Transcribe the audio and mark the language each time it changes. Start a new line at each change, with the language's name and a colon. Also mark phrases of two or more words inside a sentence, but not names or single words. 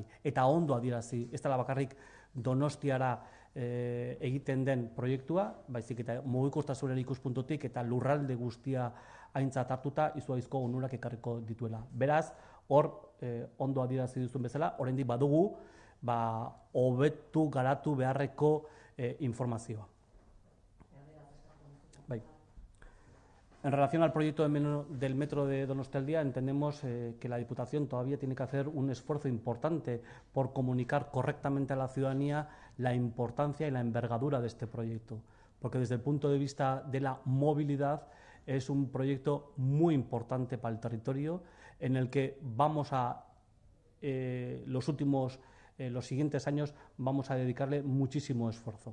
Basque: Eta ondo adierazi, ez dela bakarrik Donostiara egiten den proiektua, baizik eta mugikortasunaren ikuspuntutik eta lurralde guztia aintzat hartuta izugarrizko onurak ekarriko dituela. Beraz, hor ondo adierazi duzun bezala, oraindik badugu hobetu garatu beharreko informazioa.
Spanish: En relación al proyecto del metro de Donostialdea, entendemos que la Diputación todavía tiene que hacer un esfuerzo importante por comunicar correctamente a la ciudadanía la importancia y la envergadura de este proyecto, porque desde el punto de vista de la movilidad es un proyecto muy importante para el territorio en el que vamos a los siguientes años vamos a dedicarle muchísimo esfuerzo.